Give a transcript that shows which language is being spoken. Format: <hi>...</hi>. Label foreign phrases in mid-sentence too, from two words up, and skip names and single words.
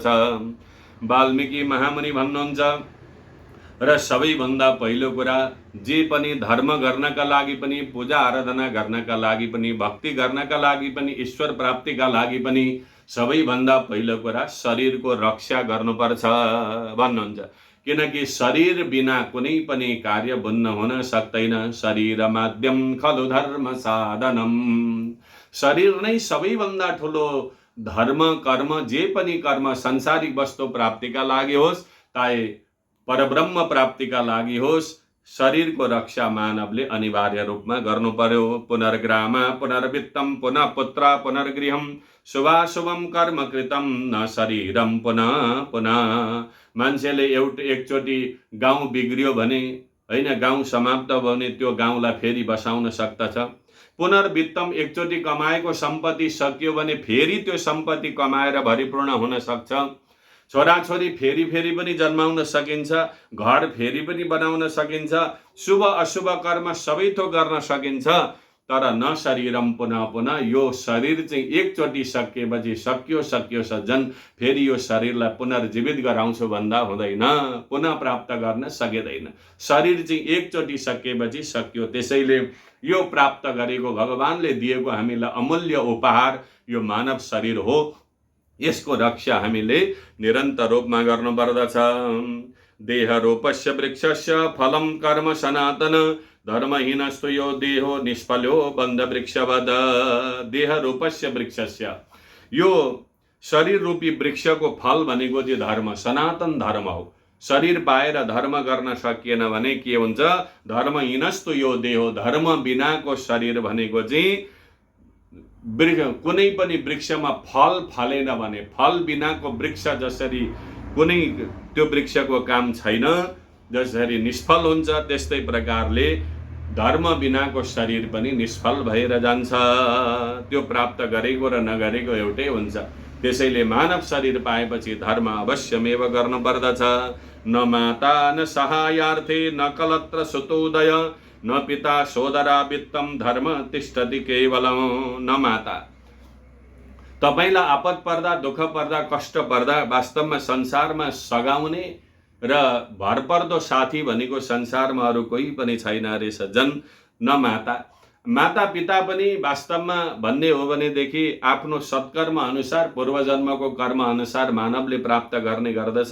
<ne>वाल्मीकि महामुनि भन्नुहुन्छ र सबैभन्दा पहिलो कुरा जे पनि धर्म गर्नका लागि पनि, पूजा आराधना गर्नका लागि पनि, भक्ति गर्नका लागि पनि, ईश्वर प्राप्तिका लागि पनि सबैभन्दा पहिलो कुरा शरीरको रक्षा गर्नुपर्छ भन्नुहुन्छ। किनकि शरीर बिना कुनै पनि कार्य बुन्न हुन सक्दैन।</ne> <sa>शरीर माध्यम खलु धर्म साधनम।</sa> <ne>शरीर नै सबैभन्दा ठुलो धर्म कर्म, जे पनि कर्म संसारिक वस्तु प्राप्तिका लागि होस् चाहे परब्रह्म प्राप्तिका लागि होस्, शरीरको रक्षा मानवले अनिवार्य रूपमा गर्नु पर्यो।</ne> <sa>पुनर्ग्राम पुनर्वित्तम पुनः पुत्र पुनर्गृहम शुभाशुभम कर्म कृतम न शरीरम पुनः पुनः।</sa> <ne>मान्छेले एकचोटि गाउँ बिग्रियो भने होइन, गाउँ समाप्त भयो भने त्यो गाउँलाई फेरि बसाउन सक्दछ। पुनर्वित्तम एकचोटि कमाएको सम्पत्ति सकियो भने फेरि त्यो सम्पत्ति कमाएर भरिपूर्ण हुन सक्छ। छोराछोरी फेरि पनि जन्माउन सकिन्छ, घर फेरि पनि बनाउन सकिन्छ, शुभ अशुभ कर्म सबै थोक गर्न सकिन्छ।</ne> <sa>तर न शरीरम पुनः पुनः।</sa> <ne>यो शरीर चाहिँ एकचोटि सकिएपछि सकियो सज्जन, फेरि यो शरीरलाई पुनर्जीवित गराउँछु भन्दा हुँदैन, पुनः प्राप्त गर्न सकिँदैन। शरीर चाहिँ एकचोटि सकिएपछि सकियो। त्यसैले यो प्राप्त गरेको भगवानले दिएको हामीलाई अमूल्य उपहार यो मानव शरीर हो। यसको रक्षा हामीले निरन्तर रूपमा गर्नुपर्दछ।</ne> <sa>देह रूपस्य वृक्षस्य फलम कर्म सनातन धर्महीनस्तु यो देहो निष्फल्यो बन्ध वृक्षवद। देह रूपस्य वृक्षस्य,</sa> <ne>यो शरीर रूपी वृक्षको फल भनेको चाहिँ धर्म, सनातन धर्म हो। शरीर पाएर धर्म गर्न सकिएन भने के हुन्छ?</ne> <sa>धर्महीनस्तु यो देहो,</sa> <ne>धर्म बिनाको शरीर भनेको चाहिँ कुनै पनि वृक्षमा फल फलेन भने, फल बिनाको वृक्ष जसरी कुनै त्यो वृक्षको काम छैन, जसरी निष्फल हुन्छ, त्यस्तै प्रकारले धर्म बिनाको शरीर पनि निष्फल भएर जान्छ। त्यो प्राप्त गरेको र नगरेको एउटै हुन्छ। त्यसैले मानव शरीर पाएपछि धर्म अवश्यमेव गर्नु पर्दछ।</ne> <sa>न माता न सहायार्थे न कलत्र सुतोदय न पिता सोदरा वित्तम धर्म तिष्ठति केवलम। न माता,</sa> <ne>तपाईलाई आपद पर्दा, दुःख पर्दा, कष्ट पर्दा वास्तवमा संसारमा सघाउने र भरपर्दो साथी भनेको संसारमा अरू कोही पनि छैन रे सज्जन।</ne> <sa>न माता,</sa> <ne>माता पिता पनि वास्तवमा भन्ने हो भनेदेखि आफ्नो सत्कर्म अनुसार, पूर्वजन्मको कर्म अनुसार मानवले प्राप्त गर्ने गर्दछ।</ne>